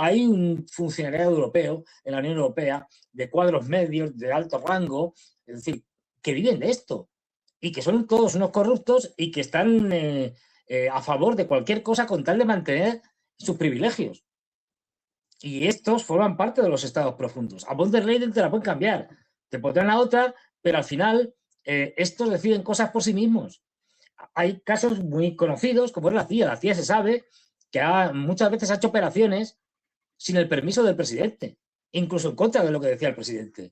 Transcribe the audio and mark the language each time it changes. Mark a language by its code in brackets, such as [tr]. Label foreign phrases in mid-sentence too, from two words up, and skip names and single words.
[es] Hay un funcionariado europeo en la Unión Europea de cuadros medios, de alto rango, es decir, que viven de esto y que son todos unos corruptos y que están a favor de cualquier cosa con tal de mantener sus privilegios. Y estos forman parte de los estados profundos. A von der Leyen te la pueden cambiar, te pondrán a otra, pero al final estos deciden cosas por sí mismos. Hay casos muy conocidos, como es la CIA. La CIA se sabe que muchas veces ha hecho operaciones sin el permiso del presidente, incluso en contra de lo que decía el presidente.